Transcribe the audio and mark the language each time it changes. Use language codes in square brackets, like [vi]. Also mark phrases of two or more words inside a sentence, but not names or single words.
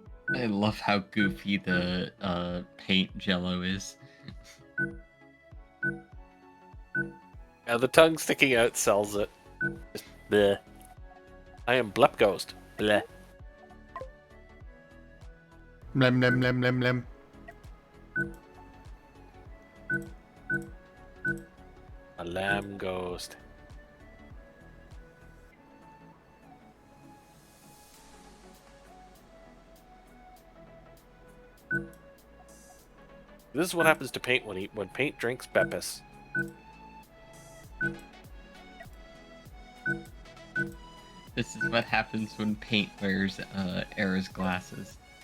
[en] I love how goofy the paint jello is. Yeah, the tongue sticking out sells it. Just bleh. I am Blep Ghost. Bleh. Lem, lem, lem, lem, lem. A lamb ghost. This is what happens to paint when paint drinks Beppis. This is what happens when paint wears Era's glasses.